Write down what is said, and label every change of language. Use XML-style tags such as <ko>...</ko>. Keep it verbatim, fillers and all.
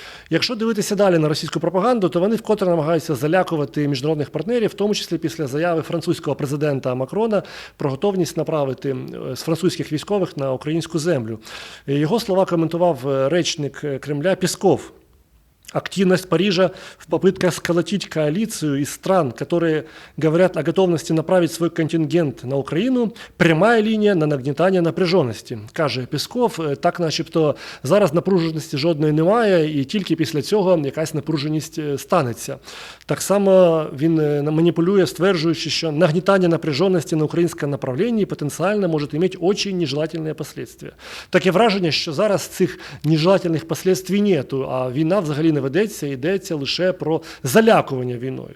<uk>Якщо дивитися далі на російську пропаганду, то вони вкотре намагаються залякувати міжнародних партнерів, в тому числі після заяви французького президента Макрона про готовність направити з французьких військових на українську землю. Його слова коментував речник Кремля Пісков.</uk> <ru>Активность Парижа в попытках сколотить коалицию из стран, которые говорят о готовности направить свой контингент на Украину, прямая линия на</ru> <uk>нагнетання напряженості, каже Пісков. Так начебто зараз напруженості жодної немає і тільки після цього якась напруженість станеться. Так само він маніпулює, стверджуючи, що нагнетання напряженості на українському направленні потенціально може мати дуже нежелательні наслідки. Таке враження, що зараз цих нежелательних наслідків нету, а війна взагалі не ведеться, йдеться лише про залякування війною.</uk>